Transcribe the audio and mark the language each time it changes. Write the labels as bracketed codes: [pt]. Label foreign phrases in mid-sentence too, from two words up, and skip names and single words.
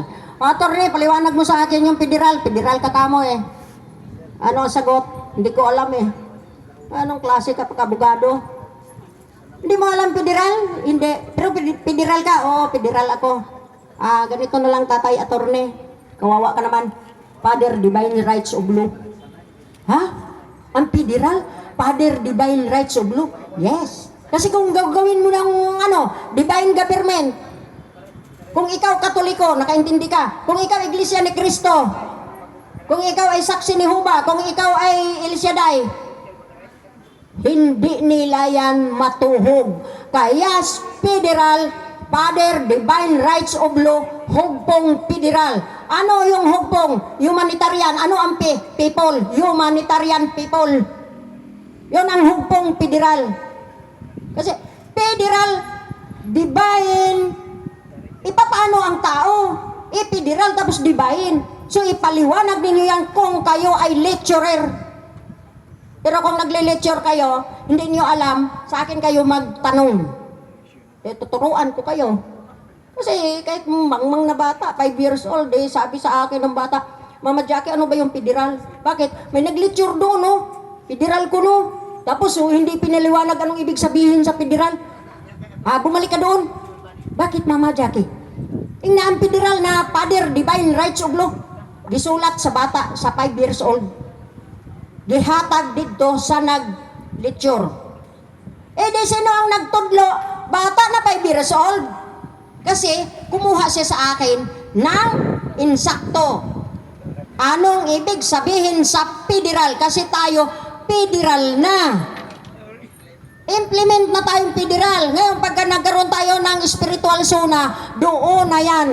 [tl] Attorney, paliwanag mo sa akin yung federal. Federal ka kamo eh. Ano ang sagot? Hindi ko alam eh. Anong klase ka pagkabogado? Hindi mo alam federal? Hindi. Pero federal ka? Oo, federal ako. Ganito na lang tatay attorney. Kawawa ka naman. [en] Father, Divine Rights of Law. [tl] Ha? Ang federal? [en] Father, Divine Rights of Law? Yes. [tl] Kasi kung gagawin mo ng [en] divine government, [tl] kung ikaw Katoliko, nakaintindi ka. Kung ikaw Iglesia ni Cristo, kung ikaw ay saksi ni Jehovah, kung ikaw ay El Shaddai, hindi nila yan matuhog. Kaya federal, [en] Father, Divine Rights of Law, [tl] hugpong federal. Ano yung hugpong? Humanitarian. Ano ang people? [en] Humanitarian people. [tl] Yun ang hugpong federal. Kasi federal, divine, paano ang tao? Federal tapos divine. So ipaliwanag ninyo yan kung kayo ay lecturer. Pero kung nagle-lecture kayo, hindi niyo alam, sa akin kayo magtanong. Tuturuan ko kayo. Kasi kahit mangmang na bata, [en] 5 years old, [tl] sabi sa akin ng bata, Mama Jackie, ano ba yung federal? Bakit? May nag-lecture doon, no? Federal ko, no? Tapos hindi pinaliwanag anong ibig sabihin sa federal. Bumalik ka doon. Bakit, Mama Jackie? Tingnan ang federal na [en] Father, Divine Rights of Law. [ceb] Gisulat sa bata, sa [en] 5 years old. [ceb] Gihatag dito sa nag-lecture. [tl] Di sino ang nagtudlo? Bata na [en] 5 years old. [tl] Kasi kumuha siya sa akin ng insakto. Anong ibig sabihin sa federal? Kasi tayo federal na. Implement na tayong federal. Ngayon, pagka nagkaroon tayo ng spiritual zona, doon na yan.